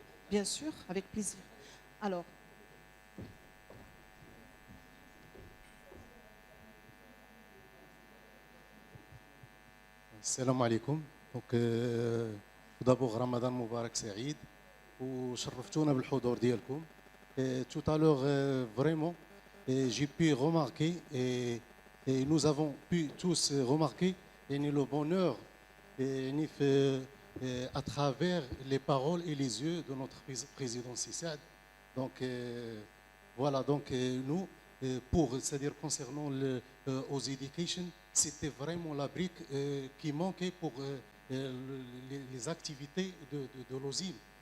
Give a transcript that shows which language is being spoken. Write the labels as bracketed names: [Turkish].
[French] Bien sûr, avec plaisir. Alors. Salam alaikum. Donc, tout d'abord, Ramadan Moubarak Saïd. [Arabic] وشرفتونا بالحضور ديالكم. [French] Tout à l'heure, vraiment, j'ai pu remarquer, et nous avons pu tous remarquer le bonheur à travers les paroles et les yeux de notre président Sissad. Donc voilà, donc nous, c'est-à-dire concernant aux education, c'était vraiment la brique qui manquait pour les activités de l'OSIM.